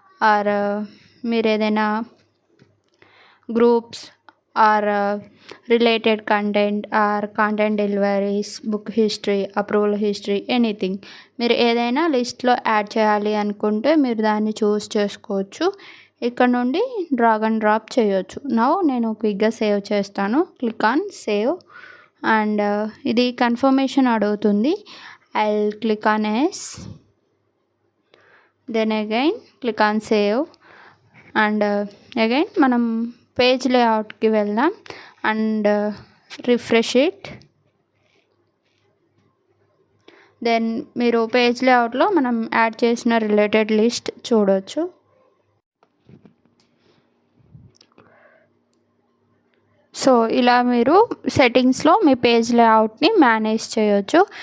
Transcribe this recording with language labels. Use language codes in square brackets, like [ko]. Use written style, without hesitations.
[te] Are మీరు ఏదైనా groups are related content or content deliveries, book history, approval history, anything మీరు ఏదైనా లిస్ట్లో యాడ్ చేయాలి అనుకుంటే మీరు దాన్ని చూస్ చేసుకోవచ్చు. ఇక్కడ నుండి డ్రాగ్ అండ్ డ్రాప్ చేయొచ్చు. నౌ నేను క్విక్గా సేవ్ చేస్తాను. క్లిక్ ఆన్ సేవ్ అండ్ ఇది కన్ఫర్మేషన్ అడుగుతుంది. [en] I'll click on yes, then again click on save and again [te] మనం పేజ్ లేఅవుట్కి వెళ్దాం [en] And refresh it. [te] దెన్ మీరు పేజ్ లేఅవుట్లో మనం యాడ్ చేసిన రిలేటెడ్ లిస్ట్ చూడవచ్చు. సో ఇలా మీరు సెట్టింగ్స్లో మీ పేజ్ లేఅవుట్ని మేనేజ్ చేయొచ్చు.